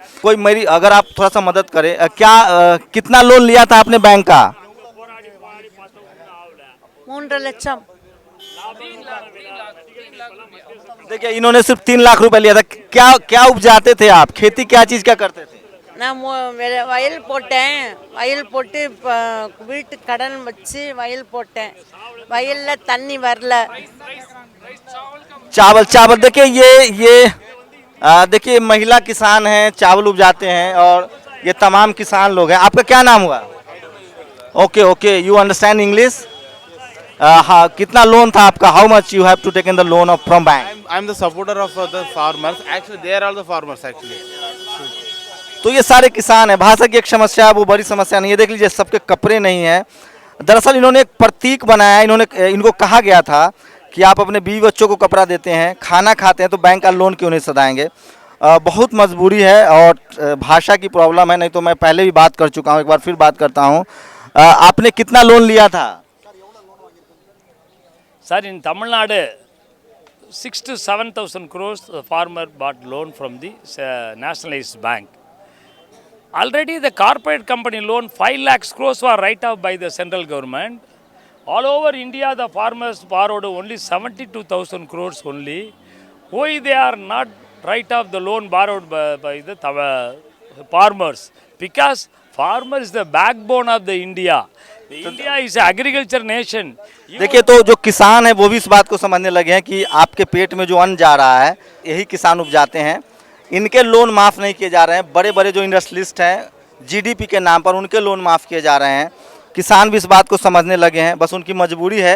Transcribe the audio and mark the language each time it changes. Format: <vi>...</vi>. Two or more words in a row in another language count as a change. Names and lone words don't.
<hi>कोई मेरी अगर आप थोड़ा सा मदद करें, कितना लोन लिया था आपने बैंक का?</hi> <ta>3 லட்சம்।</ta> <hi>देखिए, इन्होंने सिर्फ 3 लाख रुपए लिया था। क्या क्या उपजाते थे आप? खेती क्या चीज क्या करते थे?</hi> <ta>நான் வயல் போட்டேன், வயல் போட்டு வீட்டு கடன் வச்சு வயல் போட்டேன், வயலில் தண்ணி வரல।</ta> <hi>चावल चावल देखिए, ये देखिए, महिला किसान हैं, चावल उपजाते हैं और ये तमाम किसान लोग हैं। आपका क्या नाम हुआ?</hi> <en>okay okay, you understand English?</en> <hi>हाँ, कितना लोन था आपका?</hi> <en>How much you have to taken the loan of from bank? I'm the supporter of the farmers. Actually, they are all the farmers actually.</en> <hi>तो ये सारे किसान हैं। भाषा की एक समस्या है, वो बड़ी समस्या नहीं है। देख लीजिए, सबके कपड़े नहीं हैं। दरअसल इन्होंने एक प्रतीक बनाया। इनको कहा गया था कि आप अपने बीवी बच्चों को कपड़ा देते हैं, खाना खाते हैं, तो बैंक का लोन क्यों नहीं सधाएंगे। बहुत मजबूरी है और भाषा की प्रॉब्लम है, नहीं तो मैं पहले भी बात कर चुका हूँ, एक बार फिर बात करता हूँ। आपने कितना लोन लिया था?</hi> <ta>சார் இந்த தமிழ்நாடு</ta> <en>6 to 7,000 crores the farmer bought loan from the nationalized bank. Already the corporate company loan 5 lakhs crores were write off by the central government. All over India the farmers borrowed only 72,000 crores only. Why they are not write off the loan borrowed by the farmers? Because farmer is the backbone of the India. The India is an agriculture nation.</en> <hi>देखिए, तो जो किसान है वो भी इस बात को समझने लगे हैं कि आपके पेट में जो अन्न जा रहा है यही किसान उपजाते हैं। इनके लोन माफ़ नहीं किए जा रहे हैं। बड़े बड़े जो इंडस्ट्रियलिस्ट हैं जीडीपी के नाम पर उनके लोन माफ़ किए जा रहे हैं। किसान भी इस बात को समझने लगे हैं, बस उनकी मजबूरी है।</hi>